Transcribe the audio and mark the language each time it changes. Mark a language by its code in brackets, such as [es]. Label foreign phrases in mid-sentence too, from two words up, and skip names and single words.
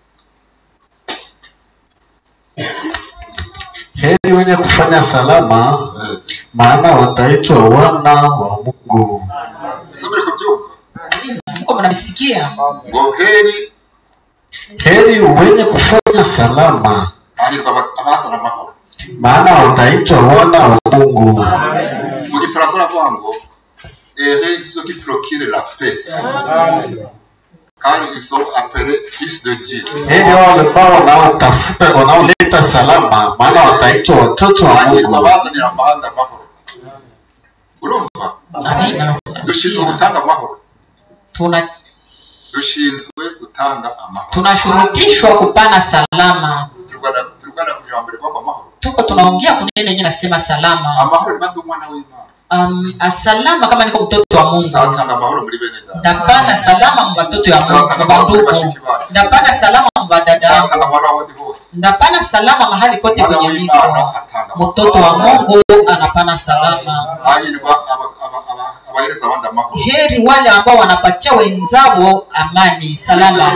[sw] Heri wenye kufanya salama, maana wataitwa wana wa Mungu. Mko mnabisikia? Heri wenye kufanya salama, maana wataitwa wana wa Mungu. [fr] Car ils sont appelés fils de Dieu. [sw] Heri wale ambao wanaotafuta, wanaoleta salama, maana wataitwa watoto wa Mungu. Amina. [rw] Dushinzwe gutanga amahoro. Dushinzwe gutanga amahoro. [sw] Tunashurutishwa kupana salama. [rw] Turugana kujambere kwa amahoro. [sw] Tuko tunaongea kunene yenyewe nasema salama. [rw] Amahoro ni mwana w'Imana. [sw] Asalama kama niko mtoto wa Mungu. Ndapana salama mbatoto ya Mungu, bandugu. Ndapana salama mbadada. Ndapana salama mahali kote kwenye niko. Mtoto wa Mungu anapana salama. Heri wale ambao wanapatia wenzao amani, salama.